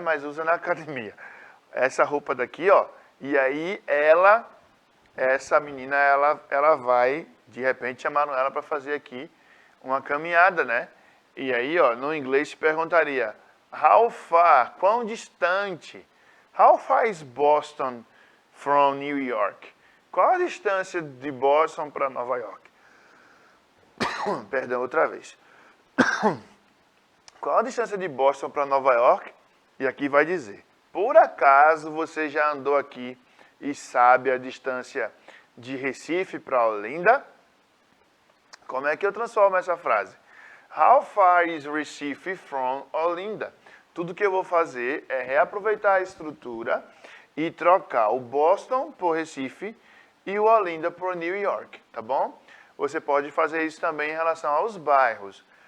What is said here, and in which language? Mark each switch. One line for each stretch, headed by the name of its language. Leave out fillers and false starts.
Portuguese: Mas usa na academia. Essa roupa daqui, ó. E aí essa menina, ela vai, de repente, chamaram ela para fazer aqui uma caminhada, né? E aí, ó, no inglês se perguntaria,
English: how far?
Portuguese: Quão distante?
English: How far is Boston from New York?
Portuguese: Qual a distância de Boston para Nova York? Perdão, outra vez. Qual a distância de Boston para Nova York? E aqui vai dizer, por acaso você já andou aqui e sabe a distância de Recife para Olinda? Como é que eu transformo essa frase?
English: How far is Recife from Olinda?
Portuguese: Tudo que eu vou fazer é reaproveitar a estrutura e trocar o Boston por Recife e o Olinda por New York, tá bom? Você pode fazer isso também em relação aos bairros.